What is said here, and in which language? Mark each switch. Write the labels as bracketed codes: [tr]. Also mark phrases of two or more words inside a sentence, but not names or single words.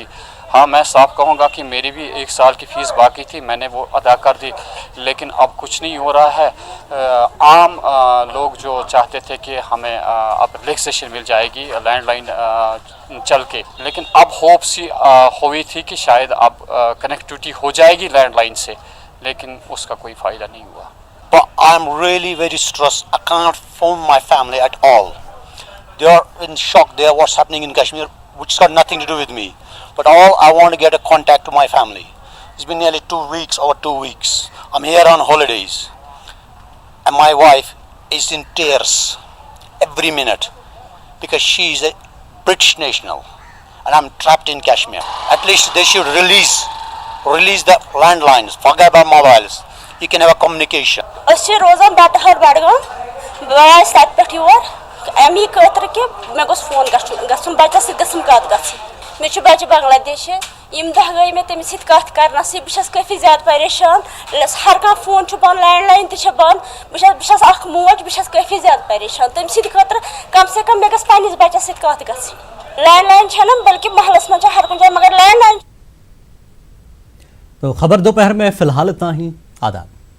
[ur] ہاں، میں صاف کہوں گا کہ میری بھی 1 سال کی فیس باقی تھی، میں نے وہ ادا کر دی، لیکن اب کچھ نہیں ہو رہا ہے۔ عام لوگ جو چاہتے تھے کہ ہمیں اب ریلیکسیشن مل جائے گی [en] land line [ur] چل کے، لیکن اب ہوپ سی ہوئی تھی کہ شاید اب کنیکٹیوٹی ہو جائے گی [en] land line [ur] سے، لیکن اس کا کوئی فائدہ نہیں ہوا۔ [en] But I'm really very stressed. I can't phone my family at all. They are in shock. They are what's happening in Kashmir, which has got nothing to do with me. But all I want to get a contact to my family. It's been nearly 2 weeks, over 2 weeks. I'm here on holidays. And my wife is in tears every minute because she is a British national. And I'm trapped in Kashmir. At least they should release the landlines. Forget about mobiles. You can have a communication. [ks] أسۍ روزان بٹہر بڈگام بہٕ آیس تتہِ پٮ۪ٹھ یور امی خٲطرٕ کہِ مےٚ گوٚژھ فون گژھُن بچس سۭتۍ گٔژھٕم کتھ گژھٕنۍ۔ مےٚ چھُ بچہِ بنگلادیشہِ، یِم دۄہ گٔے مےٚ تٔمِس سۭتۍ کتھ کرنسٕے، بہٕ چھس کٲفی زیادٕ پریشان۔ ہر کانٛہہ فون چھُ بنٛد، [en] land line [ks] تہِ چھِ بنٛد، بہٕ چھس اکھ موج، بہٕ چھس کٲفی زیادٕ پریشان تٔمۍ سٕنٛدِ خٲطرٕ۔ [ur] کم سے کم [ks] مےٚ گژھِ پننِس بچس سۭتۍ کتھ گژھٕنۍ۔ [en] land line [ks] چھنہٕ بلکہ محلس منٛز چھِ ہر کُنہِ جایہِ، مگر [en] land line. [ur] تو خبر دوپہر میں فی الحال اتنا ہی۔ آداب۔